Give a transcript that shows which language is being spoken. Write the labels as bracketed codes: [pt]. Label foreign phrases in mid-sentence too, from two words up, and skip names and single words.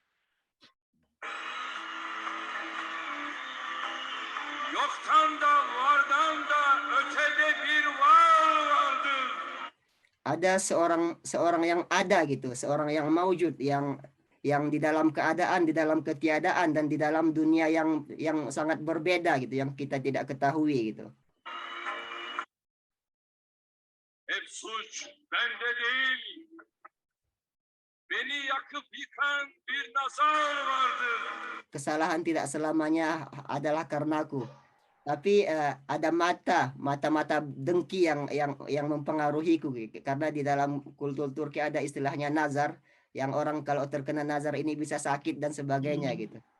[id] Ada seorang yang ada gitu, seorang yang maujud, yang di dalam keadaan, di dalam ketiadaan, dan di dalam dunia yang sangat berbeda gitu, yang kita tidak ketahui gitu. [tr] Hep suç bende değil. Beni yakıp yıkan bir nazar vardır. [id] Kesalahan tidak selamanya adalah karenaku, tapi ada mata dengki yang mempengaruhiku, karena di dalam kultur Turki ada istilahnya nazar, yang orang kalau terkena nazar ini bisa sakit dan sebagainya gitu.